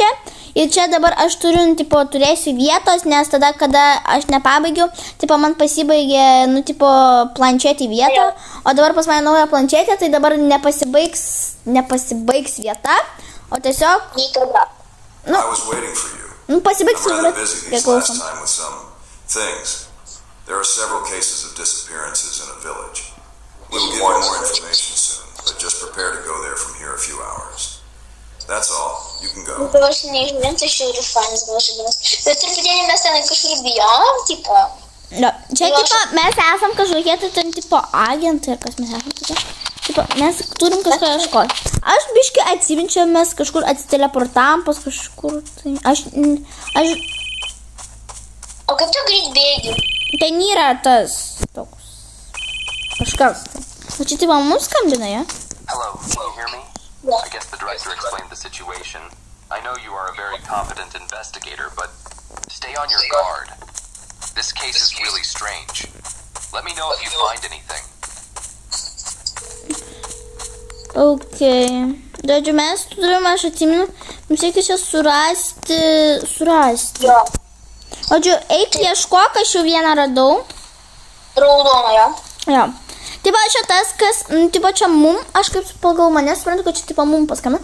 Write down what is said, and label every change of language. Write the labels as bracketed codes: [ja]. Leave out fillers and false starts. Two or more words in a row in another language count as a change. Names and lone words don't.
[lt] Ir čia dabar aš turėsiu vietos, nes tada, kada aš nepabaigiau, man pasibaigė, planšetį vietą. O dabar pas mane nauja planšetė, tai dabar nepasibaigs vieta, o tiesiog... pasibaigs priklausom. [en] We will give you more information soon, but just prepare to go there from here a few hours. That's all. You can go. [lt] Aš nežinau, tai šiaurių fanas buvo žaidimas. Bet truputėlį mes ten kažkur bijom, tipo. Čia, mes esam kažkokie, tai ten, agentai, ar kas mes esam tokie. Mes turim kažką ieškoti. Aš biškai atsiminčiau, mes kažkur atsiteleportavom pas kažkur. Aš... O kaip tu greit bėgi? Ten yra tas toks. Kažkas. O čia mums skambina, ja? [en] Hello, can you hear me? Yeah. I guess the director explained the situation. I know you are a very competent investigator, but stay on your guard. This case is really strange. Let me know if you find anything. Okay. [lt] Žodžiu, mes turim, aš atsimenu, mums reikia čia surasti. Jo. Žodžiu, eik ieškok, aš jau vieną radau. Raudono, jo? Jo. Čia tas, kas, čia mum, aš kaip pagal mane suprantu, kad čia, mum paskambino.